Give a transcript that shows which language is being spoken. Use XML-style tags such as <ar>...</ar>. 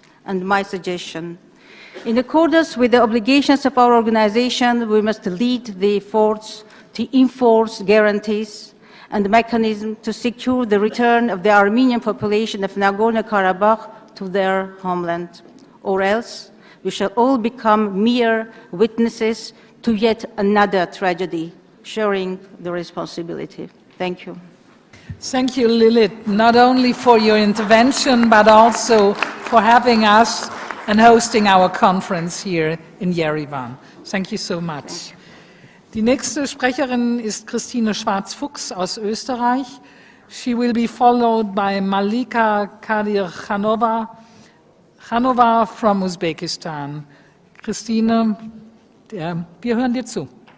<en>And my suggestion, in accordance with the obligations of our organization, we must lead the efforts to enforce guarantees and mechanisms to secure the return of the Armenian population of Nagorno-Karabakh to their homeland, or else we shall all become mere witnesses to yet another tragedy, sharing the responsibility. Thank you. Thank you, Lilith, not only for your intervention, but also for having us and hosting our conference here in Yerevan. Thank you so much.</en> <de>Die nächste Sprecherin ist Christine Schwarz-Fuchs aus Österreich.</de> <en>She will be followed by Malika Kadir-Khanova from Uzbekistan.</en> <de>Christine, wir hören dir zu.</de>